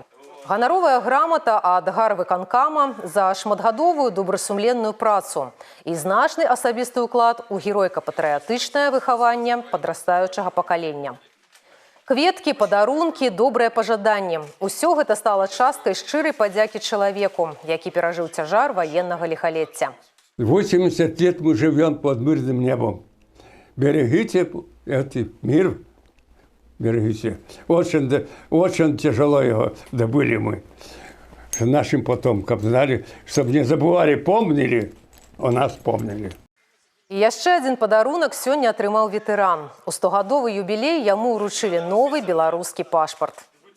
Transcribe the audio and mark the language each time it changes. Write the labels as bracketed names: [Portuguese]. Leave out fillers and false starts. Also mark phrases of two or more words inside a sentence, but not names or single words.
[Belarusian] Ганаровая грамата ад гарвыканкама за шматгадовую добрасумленную працу і значны асабісты ўклад у геройка-патрыятычнае выхаванне падрастаючага пакалення. Кветкі, падарункі, добрыя пажаданні – усё гэта стала часткай шчырай падзякі чалавеку, які перажыў цяжар ваеннага лихолетия. [Russian] 80 лет мы живем под мирным небом. Берегите мир. Берегите. Очень тяжело его добыли мы. Нашим потомкам знали, чтобы не забывали, помнили, о нас помнили. [Belarusian] І яшчэ адзін падарунак сёння атрымаў ветэран. У 100-гадовы юбілей яму ўручылі новы беларускі пашпарт.